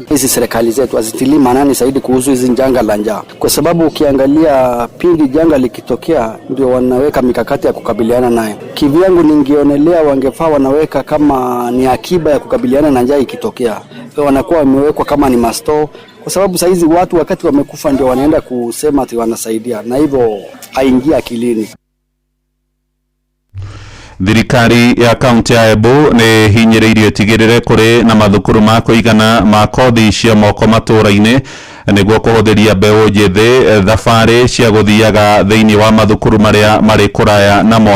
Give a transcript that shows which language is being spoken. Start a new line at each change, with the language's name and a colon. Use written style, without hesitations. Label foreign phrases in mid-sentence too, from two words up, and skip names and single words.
Swahili: Hizi serikali zetu hazitilii maanani zaidi kuhusu hizi janga la njaa, kwa sababu ukiangalia pindi janga likitokea ndio wanaweka mikakati ya kukabiliana nayo. Kivyangu ningionelea wangefaa wanaweka kama ni akiba ya kukabiliana na njaa ikitokea. Wanakuwa wamewekwa kama ni masto kwa sababu saizi watu wakati wamekufa ndio wanaenda kusema ati wanasaidia, na hivyo haingia akilini.
Kikuyu: Thirikari ya kaunti ya Embu nĩ hinyĩrĩirio tigĩrĩre kũrĩ na mathukuru ma kũigana ma kothi cia moko matũũra-inĩ nĩguo kũhũthĩria mbeũ njĩthĩ thabarĩ cia gũthiaga thĩinĩ wa mathukuru marĩa marĩ kũraya namo.